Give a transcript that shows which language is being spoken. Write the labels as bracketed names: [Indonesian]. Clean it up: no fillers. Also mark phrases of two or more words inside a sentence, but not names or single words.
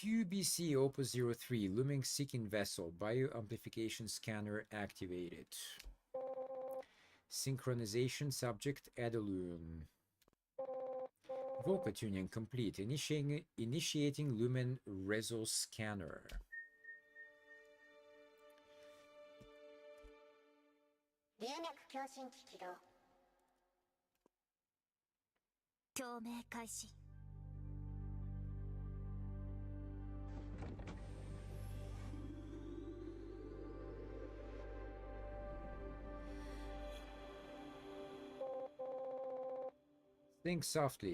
[English] QBC Opus 03 Looming Seeking Vessel Bioamplification Scanner activated. Synchronization subject Adaloon. Vocal tuning complete. Initiating Lumen Reso Scanner. [Cantonese] 流脈共振機起動。共鳴開始。 [English] Think softly.